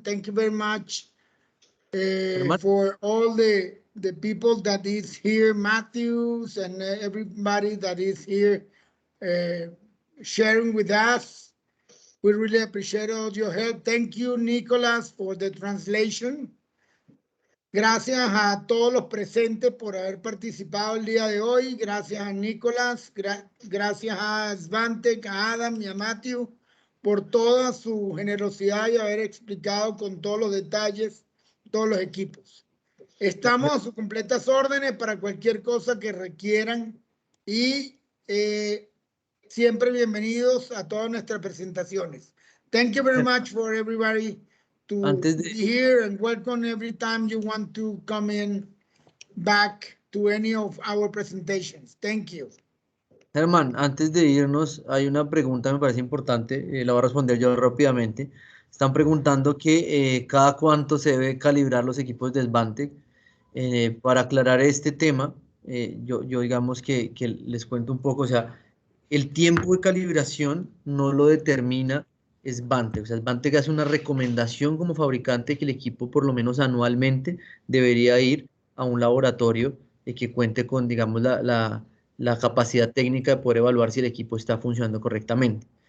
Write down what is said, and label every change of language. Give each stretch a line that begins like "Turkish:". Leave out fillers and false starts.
English: Thank you very much for all the people that is here, Matthews, and everybody that is here sharing with us. We really appreciate all your help. Thank you, Nicholas, for the translation.
Spanish: Gracias a todos los presentes por haber participado el día de hoy. Gracias a Nicolás, gracias a Svantec, a Adam y a Matthew por toda su generosidad y haber explicado con todos los detalles todos los equipos. Estamos a sus completas órdenes para cualquier cosa que requieran y siempre bienvenidos a todas nuestras presentaciones.
English: Thank you very much for everybody to be here, and welcome every time you want to come in back to any of our presentations. Thank you.
Spanish: Germán, antes de irnos, hay una pregunta, me parece importante, la voy a responder yo rápidamente. Están preguntando que cada cuánto se debe calibrar los equipos de Svantec. Para aclarar este tema, yo digamos que les cuento un poco, o sea, el tiempo de calibración no lo determina Svantec. O sea, Svantec hace una recomendación como fabricante que el equipo por lo menos anualmente debería ir a un laboratorio que cuente con, digamos, la capacidad técnica de poder evaluar si el equipo está funcionando correctamente.